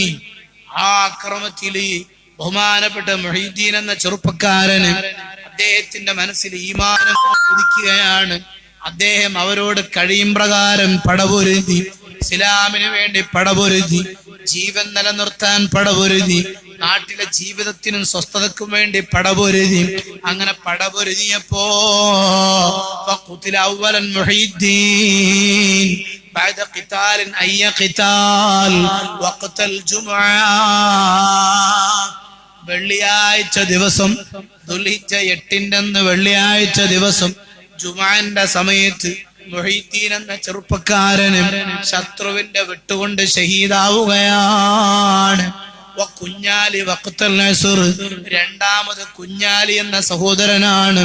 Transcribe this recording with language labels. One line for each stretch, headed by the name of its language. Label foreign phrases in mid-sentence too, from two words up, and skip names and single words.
Malayalam: ആ ആക്രമത്തില് ബഹുമാനപ്പെട്ട മുഹീദ്ദീൻ എന്ന ചെറുപ്പക്കാരന് അദ്ദേഹത്തിന്റെ മനസ്സിൽ ഈമാനം ഉദിക്കുകയാണ്. അദ്ദേഹം അവരോട് കഴിയും പ്രകാരം പടപൊരുതി, ഇസ്ലാമിന് വേണ്ടി പടപൊരുതി, ജീവൻ നിലനിർത്താൻ പടപൊരുതി, നാട്ടിലെ ജീവിതത്തിനും സ്വസ്ഥതക്കും വേണ്ടി പടപൊരുതി. അങ്ങനെ പടപൊരുതിയപ്പോ
Arabic: بعد قتال أي قتال وقت الجمعة
Malayalam: വെള്ളിയാഴ്ച ദിവസം, ദുൽഹിജ്ജ 8 വെള്ളിയാഴ്ച ദിവസം ജുമുഅന്റെ സമയത്ത് മുഹീദ്ദീൻ എന്ന ചെറുപ്പക്കാരന് ശത്രുവിന്റെ വെട്ടുകൊണ്ട് ഷഹീദാവുകയാണ്. കുഞ്ഞാലി
Arabic: وقت العصر,
Malayalam: രണ്ടാമത് കുഞ്ഞാലി എന്ന സഹോദരനാണ്.